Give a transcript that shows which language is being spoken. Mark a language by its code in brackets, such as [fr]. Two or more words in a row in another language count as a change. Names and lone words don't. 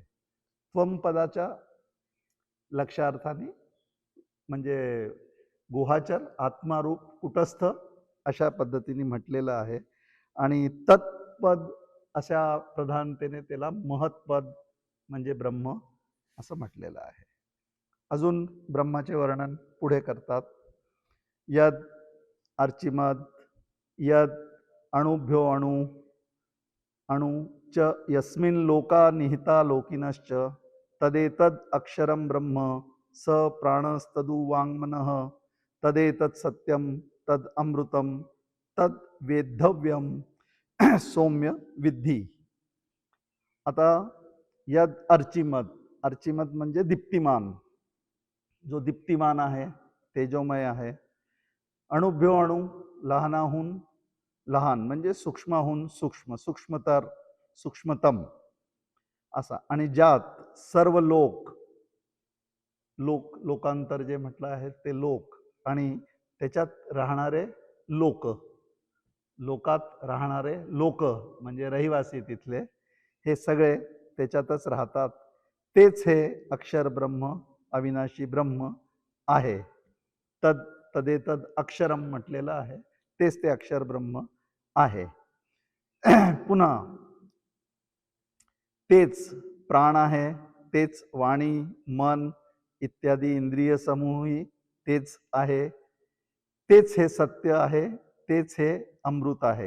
[mr] त्वम पदाच्या लक्षार्थाने म्हणजे गुहाचर, आत्मारूप, कुटस्थ अशा पद्धतीने म्हटलेलं आहे. आणि तत्पद अशा प्रधानतेने त्याला महत्पद म्हणजे ब्रह्म असं म्हटलेलं आहे. अजून ब्रह्माचे वर्णन पुढे करतात. [sa] यद अर्चिमद, यद अणुभ्यो अणु, अणु च यस्मिन् लोका निहिता लोकिनश्च तदेतद अक्षरम ब्रह्म स प्राणस्तदु वाङ्मनः तदेतत् सत्यम तद अमृतम तद वेद्धव्यम सौम्य विद्धी. [mr] आता [sa] यद अर्चिमद, [mr] अर्चिमद म्हणजे दीप्तिमान, जो दीप्तिमान आहे, तेजोमय आहे. [sa] अणुभ्यो अणु, [mr] लहानाहून लहान म्हणजे सूक्ष्माहून सूक्ष्म, सूक्ष्मतर, सूक्ष्मतम असा. आणि ज्यात सर्व लोक, लोक लोकांतर जे म्हटलं आहे ते लोक, आणि त्याच्यात राहणारे लोक, लोकात राहणारे लोक म्हणजे रहिवासी तिथले, हे सगळे त्याच्यातच राहतात. तेच हे अक्षर ब्रह्म, अविनाशी ब्रह्म आहे. [sa] तद तदेतद अक्षरम [mr] म्हटलेलं आहे, तेच ते अक्षर ब्रह्म आहे. पुन्हा तेच प्राण आहे, तेच वाणी, मन इत्यादी इंद्रिय समूहही तेच आहे. तेच हे सत्य आहे, तेच हे अमृत आहे.